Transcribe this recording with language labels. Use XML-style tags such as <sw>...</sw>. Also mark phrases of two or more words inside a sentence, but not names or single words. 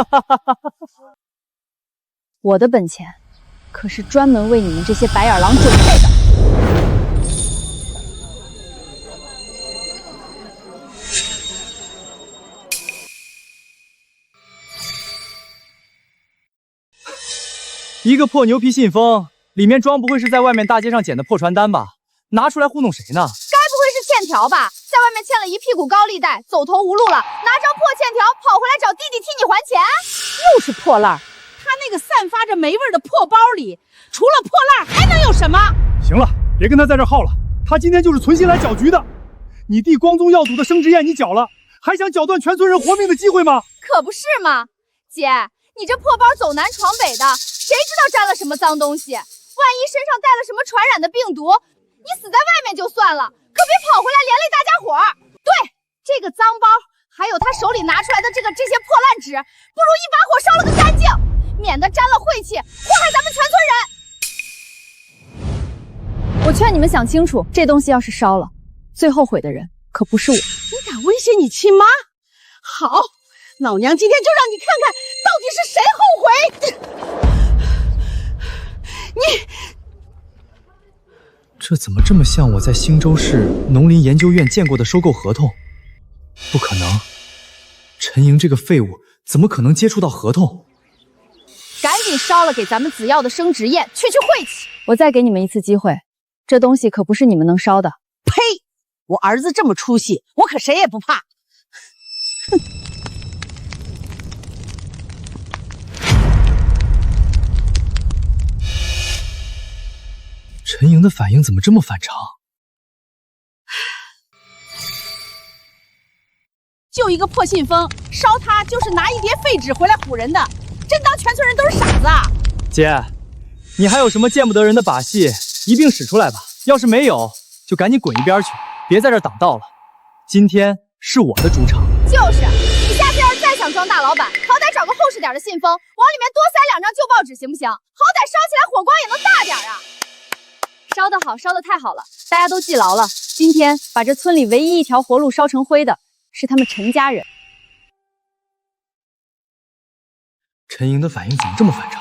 <zh>我的本錢可是專門為你們這些白眼狼準備的。一個破牛皮信封，裡面裝不會是在外面大街上撿的破傳單吧？拿出來糊弄誰呢？該不會是欠條吧？在外面欠了一屁股高利貸，走投無路了，拿張破欠條跑回來找弟弟替你還錢？又是破爛兒！他那個散發着霉味的破包裡，除了破爛還能有什麼？行了，別跟他在這耗了，他今天就是存心來攪局的。你弟光宗耀祖的生殖宴你攪了，還想攪斷全村人活命的機會嗎？可不是嘛，姐，你這破包走南闖北的，誰知道沾了什麼髒東西？萬一身上帶了什麼傳染的病毒，你死在外面就算了，可別跑回來連累大家伙兒。對，這個髒包，還有他手裡拿出來的這些破爛紙，不如一把火燒了個乾淨，免得沾了晦氣，禍害咱們全村人。我勸你們想清楚，這東西要是燒了，最後悔的人可不是我。你敢威脅你親媽？好，老娘今天就讓你看看到底是誰後悔。你這怎麼這麼像我在興州市農林研究院見過的收購合同？不可能，陳瑩這個廢物怎麼可能接觸到合同？趕緊燒了給咱們子耀的生殖宴，去晦氣。我再給你們一次機會，這東西可不是你們能燒的。呸！我兒子這麼出息，我可誰也不怕。哼！陳瑩的反應怎麼這麼反常？就一個破信封，燒它就是拿一疊廢紙回來唬人的，真當全村人都是傻子啊！姐，你還有什麼見不得人的把戲，一併使出來吧。要是沒有，就趕緊滾一邊去，別在這兒擋道了。今天是我的主場。就是，你下次要是再想裝大老闆，好歹找個厚實點的信封，往裡面多塞2張舊報紙，行不行？好歹燒起來火光也能大點啊！燒得好，燒得太好了，大家都記牢了。今天把這村裡唯一一條活路燒成灰的，是他們陳家人。陳瑩的反應怎麼這麼反常？</zh>